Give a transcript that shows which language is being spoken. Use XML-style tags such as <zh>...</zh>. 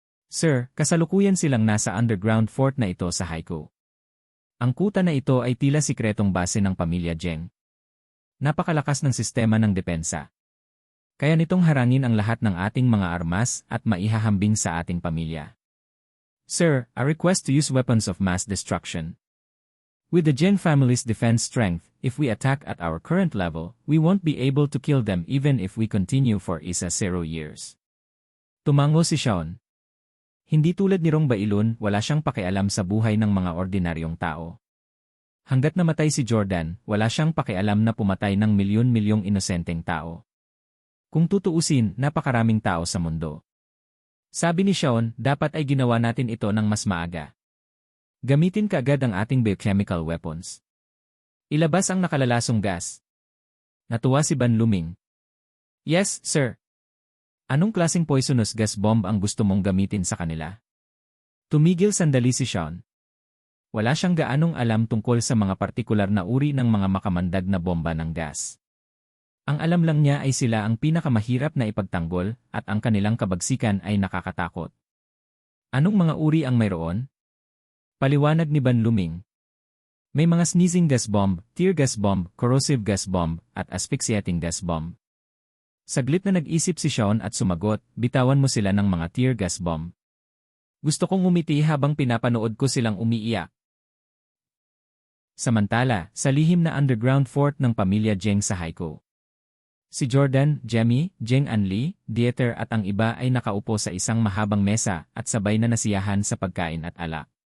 <tl>Sir, kasalukuyan silang nasa underground fort na ito sa Haikou. Ang kuta na ito ay tila sikretong base ng pamilya Zheng. Napakalakas ng sistema ng depensa. Kaya nitong harangin ang lahat ng ating mga armas at maihahambing sa ating pamilya.</tl> <en>Sir, I request to use weapons of mass destruction. With the Zheng family's defense strength, if we attack at our current level, we won't be able to kill them even if we continue for 0 years.</en> <tl>Tumango si Sean. Hindi tulad ni Rong Bailon, wala siyang pakialam sa buhay ng mga ordinaryong tao. Hanggat namatay si Jordan, wala siyang pakialam na pumatay ng milyon-milyong inosenteng tao. Kung tutuusin, napakaraming tao sa mundo. Sabi ni Sean, dapat ay ginawa natin ito ng mas maaga. Gamitin kaagad ang ating biochemical weapons. Ilabas ang nakalalasong gas. Natuwa si Ban Luming.</tl> <en>Yes, sir.</en> <tl>Anong klaseng poisonous gas bomb ang gusto mong gamitin sa kanila? Tumigil sandali si Sean. Wala siyang gaanong alam tungkol sa mga partikular na uri ng mga makamandag na bomba ng gas. Ang alam lang niya ay sila ang pinakamahirap na ipagtanggol at ang kanilang kabagsikan ay nakakatakot. Anong mga uri ang mayroon? Paliwanag ni Ban Luming. May mga sneezing gas bomb, tear gas bomb, corrosive gas bomb, at asphyxiating gas bomb. Saglit na nag-isip si Sean at sumagot, bitawan mo sila ng mga tear gas bomb. Gusto kong umiti habang pinapanood ko silang umiiyak. Samantala, sa lihim na underground fort ng pamilya Zheng sa Haikou. Si Jordan, Jemmy, Zheng Anli, Dieter at ang iba ay nakaupo sa isang mahabang mesa at sabay na nasiyahan sa pagkain at alak.</tl>